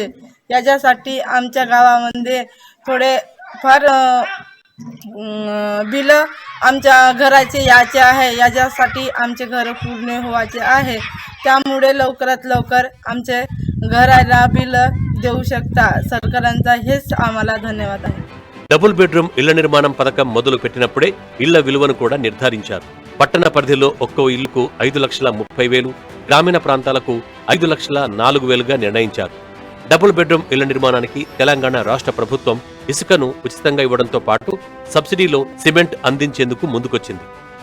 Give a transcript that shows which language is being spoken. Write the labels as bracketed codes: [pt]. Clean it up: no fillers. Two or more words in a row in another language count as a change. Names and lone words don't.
[mr] याच्यासाठी आमच्या गावामध्ये थोडे फार बिल आमच्या घराचे याचे आहे. याच्यासाठी आमचे घर पूर्ण होवाचे आहे. त्यामुळे लवकरात लवकर आमचे घराला बिल देऊ शकता सरकारांचा हेच आम्हाला धन्यवाद आहे. [en] double bedroom [te] ఇళ్ల నిర్మాణం పథకం మొదలు పెట్టినప్పుడే ఇళ్ల విలువను కూడా నిర్ధారించారు. పట్టణ పరిధిలో ఒక్కో ఇల్లుకు 5,30,000, గ్రామీణ ప్రాంతాలకు 5,04,000గా నిర్ణయించారు. [en] double bedroom [te] ఇళ్ల నిర్మాణానికి తెలంగాణ రాష్ట్ర ప్రభుత్వం ఇసుకను ఉచితంగా ఇవ్వడంతో పాటు సబ్సిడీలో సిమెంట్ అందించేందుకు ముందుకొచ్చింది.